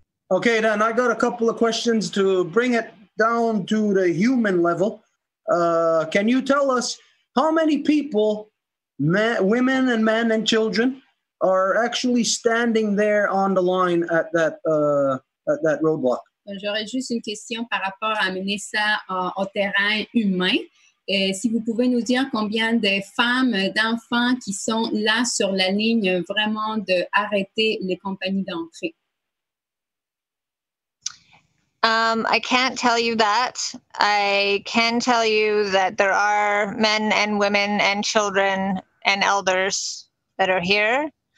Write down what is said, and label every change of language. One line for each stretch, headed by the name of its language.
English: Okay, then I got a couple of questions to bring it down to the human level. Can you tell us how many people, women and men and children, are actually standing there on the line at that roadblock?
French: J'aurais juste une question par rapport à amener ça au terrain humain. Et si vous pouvez nous dire combien de femmes, d'enfants qui sont là sur la ligne vraiment d'arrêter les compagnies d'entrée.
English: I can't tell you that. I can tell you that there are men and women and children and elders that are here.